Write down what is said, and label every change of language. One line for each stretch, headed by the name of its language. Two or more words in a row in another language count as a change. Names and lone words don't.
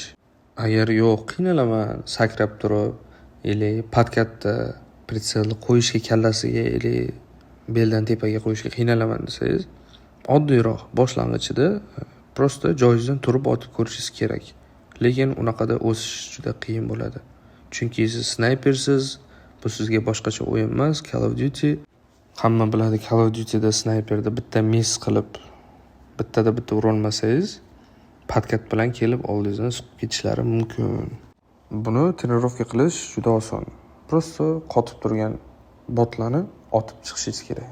Uzbek: Agar yo'q, qiynalaman, sakrab turib, yoki patkatda pritselni qo'yishga kallasiga yoki beldan tepaga qo'yishga qiynalaman desangiz, oddiyroq boshlang'ichida prosta joyingizdan turib otib ko'rishingiz kerak. Lekin unaqada o'sish juda qiyin bo'ladi. Chunki siz snipersiz, bu sizga boshqacha o'yin emas. Call of Duty hamma biladi, Call of Dutyda sniperda bitta miss qilib, bitta ura olmasangiz, patkat bilan kelib oldingizdan chiqib ketishlari mumkin. Buni trenirovka qilish juda oson. Prosta qotib turgan botlarni otib chiqishingiz kerak.